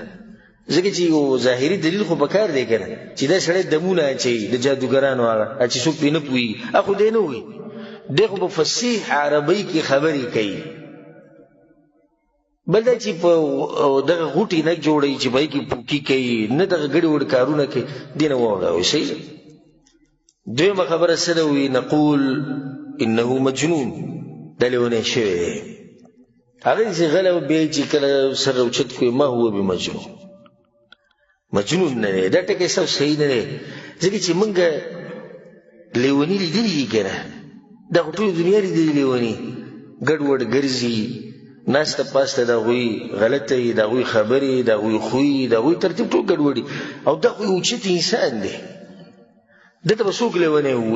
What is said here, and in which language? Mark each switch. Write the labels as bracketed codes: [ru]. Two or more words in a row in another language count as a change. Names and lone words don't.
[ps] ځکه چې یو ظاهري دلیل خو پکار دی که نه، چې دا سړی دمونه اچوي د جادوګرانو هغه چې څوک پرې نه پوهېږي، هغه خو دی نه وایي، دی خو په فصیح عربۍ کې خبرې کوي. بل دا چې په دغه غوټې نه جوړوي چې په هغې کې پوکي کوي، نه دغه ګډې وډې کارونه کوي، دې نه واوړه. وایي صحیح ده. دویمه خبره څه ده؟ وایي [ar] نقول انه مجنون، [ps] دا لیونی شوی دی. هغه چې غلی بیا چې کله سر راوچت کړي، [ar] ما هو بمجنون، [ps] مجنون نه دی. دا ټکی ستاسو صحیح نه دی، ځکه چې موږ لیوني لیدلي دي که نه، دا خو ټوله دنیا لیدلي لیوني، ګډ وډ ګرځي، ناسته پاسته د هغوی غلطه وي، د هغوی خبرې، د هغوی خوی، د هغوی ترتیب ټول ګډوډي، او دا خو یو اوچت انسان دی، ده ته به څوک لیونی ووایي؟